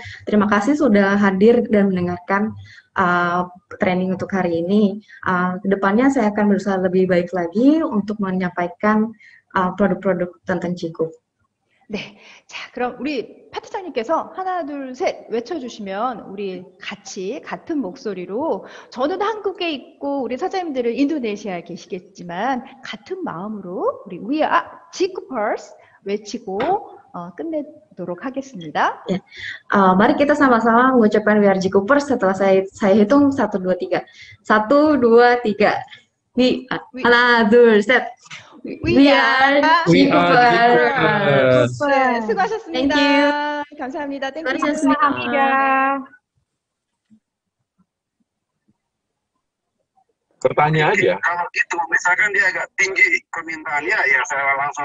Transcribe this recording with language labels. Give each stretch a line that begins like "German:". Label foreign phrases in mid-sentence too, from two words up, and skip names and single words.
Indonesian: Terima kasih sudah hadir dan mendengarkan training untuk hari ini. Kedepannya saya akan berusaha lebih baik lagi untuk menyampaikan produk-produk tentang Ciku.
Korean: 네, 자 그럼 우리 파트장님께서 하나 둘 셋 외쳐주시면 우리 같이 같은 목소리로 저는 한국에 있고 우리 사장님들은 인도네시아에 계시겠지만 같은 마음으로 우리
English: We are Jikupers
Korean: 외치고 끝내도록 하겠습니다.
Indonesian: Ya. Mari kita sama-sama mengucapkan
English: We are Jikupers
Indonesian: setelah saya hitung 1, 2, 3. 1, 2, 3.
Korean: 하나 둘 셋.
English: We are Jikupers.
Korean: 네, 수고하셨습니다.
English: Thank you.
Korean: 감사합니다.
English: thank you.
Korean: 감사합니다.
Indonesian: Bertanya aja. Kalau itu misalkan dia agak tinggi permintaannya, ya saya langsung